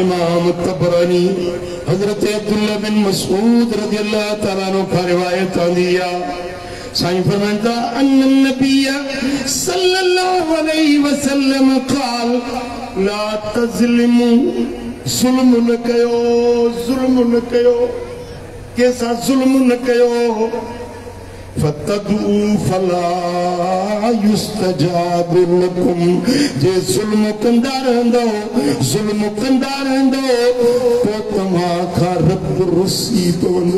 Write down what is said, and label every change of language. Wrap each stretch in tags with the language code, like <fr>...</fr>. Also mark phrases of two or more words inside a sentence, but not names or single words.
<sd>इमाम तबरानी हजरत अब्दुल्ला बिन मसूद</sd> <ar>رضي الله تعالى عنه</ar> <sd>का रिवायत आंदी आहे। साईं फरमाइंदा</sd> <ar>أن النبي صلى الله عليه وسلم قال لا تظلموا,</ar> <sd>ज़ुल्म न कयो, ज़ुल्म न कयो, कैसा जुल्म न कयो।</sd> <ar>فتدعوا فلا يستجاب لكم,</ar> <sd>जे जुल्म कंदा रहंदो, जुल्म कंदा रहंदो तो तव्हां खां रब रुसी पवंदो।</sd>